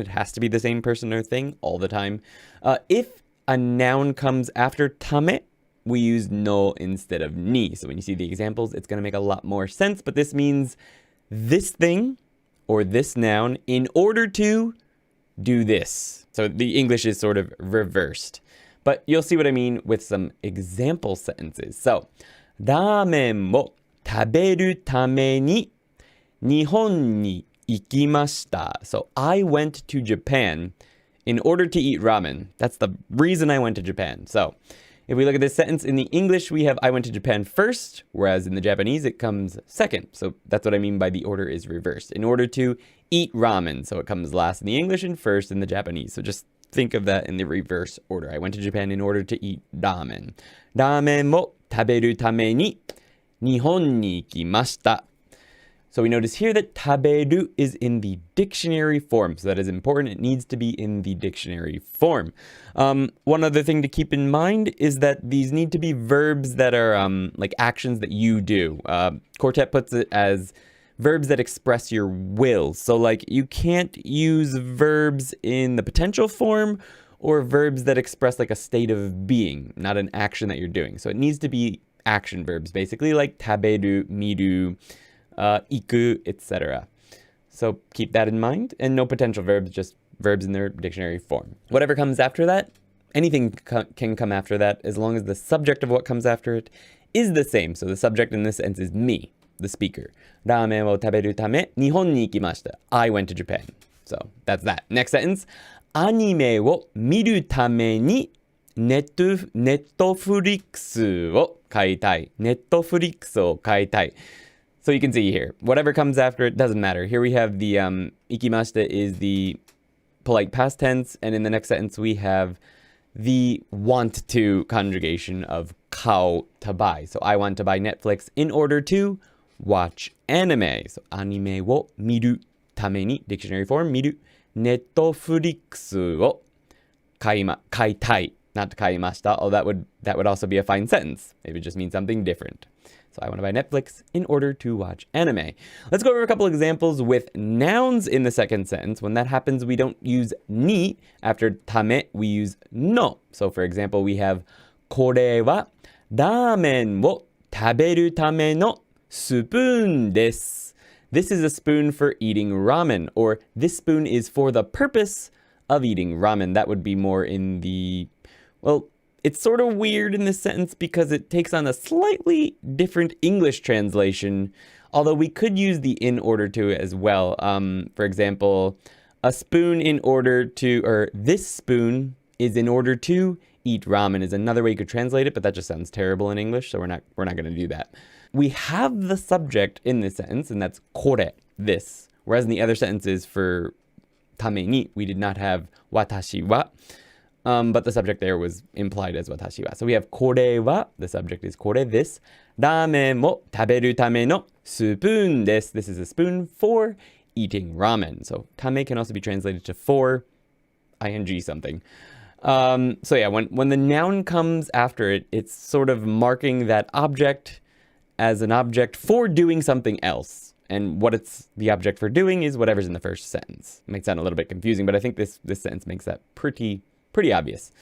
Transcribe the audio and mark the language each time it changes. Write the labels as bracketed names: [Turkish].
[English] It has to be the same person or thing all the time. If a noun comes after tame, we use no instead of ni. So when you see the examples, it's going to make a lot more sense. But this means this thing or this noun in order to do this. So the English is sort of reversed. But you'll see what I mean with some example sentences. [Japanese] So, ラーメンを食べるために日本に行きました. [English] So I went to Japan in order to eat ramen. That's the reason I went to Japan. So if we look at this sentence in the English, we have I went to Japan first, whereas in the Japanese it comes second. So that's what I mean by the order is reversed. In order to eat ramen, so it comes last in the English and first in the Japanese. So just think of that in the reverse order. I went to Japan in order to eat ramen. [Japanese] ラーメンを食べるために日本に行きました. [English] So we notice here that taberu is in the dictionary form. So that is important. It needs to be in the dictionary form. One other thing to keep in mind is that these need to be verbs that are like actions that you do. Quartet puts it as verbs that express your will. So like you can't use verbs in the potential form or verbs that express like a state of being, not an action that you're doing. So it needs to be action verbs, basically like taberu, miru, iku, etc. So keep that in mind, and no potential verbs, just verbs in their dictionary form. Whatever comes after that, anything can come after that as long as the subject of what comes after it is the same. So the subject in this sense is me, the speaker. [Japanese] ラーメンを食べるため日本に行きました. [English] I went to Japan. So that's that. Next sentence. [Japanese] アニメを見るためにネットフリックスを買いたい。ネットフリックスを買いたい。 [English] So you can see here, whatever comes after it doesn't matter. Here we have the ikimashita is the polite past tense, and in the next sentence we have the want to conjugation of kao to buy. So I want to buy Netflix in order to watch anime. So anime wo miru tame ni, dictionary form, miru. Netflix wo kaitai, not kaimashita. Oh, that would also be a fine sentence. It would just mean something different. So I want to buy Netflix in order to watch anime. Let's go over a couple examples with nouns in the second sentence. When that happens, we don't use ni. After tame, we use no. So for example, we have [Japanese] これはラーメンを食べるためのスプーンです. [English] This is a spoon for eating ramen, or this spoon is for the purpose of eating ramen. That would be more in the, well, it's sort of weird in this sentence because it takes on a slightly different English translation, although we could use the in order to as well. For example, a spoon in order to, or this spoon is in order to eat ramen is another way you could translate it, but that just sounds terrible in English, so we're not going to do that. We have the subject in this sentence, and that's kore, this, whereas in the other sentences for tame ni, we did not have watashi wa. But the subject there was implied as watashi wa. So we have これは, the subject is これ this. [Japanese] ラーメンを食べるためのスプーンです. [English] This is a spoon for eating ramen. So ため can also be translated to for, ing something. So yeah, when the noun comes after it, it's sort of marking that object as an object for doing something else. And what it's the object for doing is whatever's in the first sentence. It might sound a little bit confusing, but I think this sentence makes that pretty obvious.